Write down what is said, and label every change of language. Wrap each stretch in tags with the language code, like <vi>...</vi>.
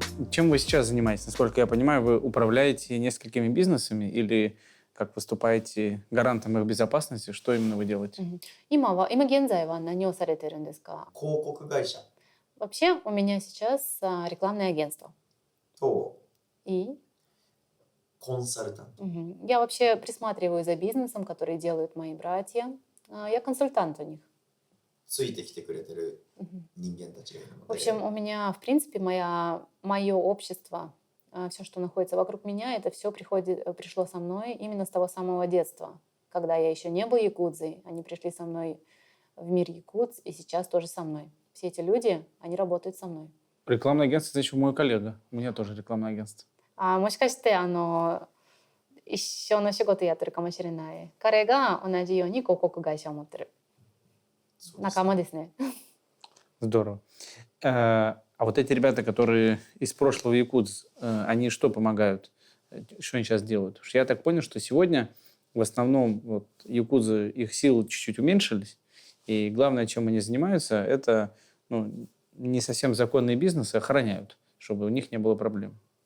<ru>Чем вы сейчас занимаетесь? Насколько я понимаю, вы управляете несколькими бизнесами или как выступаете гарантом их безопасности? Что именно вы делаете?</ru> <ja>今現在は何をされてるんですか？広告会社</ja> <ru>Вообще у меня сейчас рекламное агентство.</ru> <ja>と</ja> <ru>И</ru> <ja>コンサルタント</ja> <ru>я вообще присматриваю за бизнесом, который делают мои братья. Я консультант у них.</ru> <ja>ついてきてくれてる人間たちがいるの</ja> <ru>В общем,</ru> <ja>で</ja> <ru>у меня, в принципе, мое общество, все, что находится вокруг меня, это все пришло со мной именно с того самого детства. Когда я еще не был якудзой, они пришли со мной в мир якудз, и сейчас тоже со мной. Все эти люди, они работают со мной. Рекламное агентство, значит, мой коллега. У меня тоже рекламное агентство.</ru> <ja>もしかして一緒の仕事やってるかもしれない。彼が同じように広告会社を持ってる。仲間ですね。</ja> <ru>Здорово. А вот эти ребята, которые из прошлого якудз, они что помогают? Что они сейчас делают? Потому что я так понял, что сегодня в основном вот, якудзы, их силы чуть-чуть уменьшились. И главное, чем они занимаются, это не совсем законные бизнесы охраняют, чтобы у них не было проблем.</ru>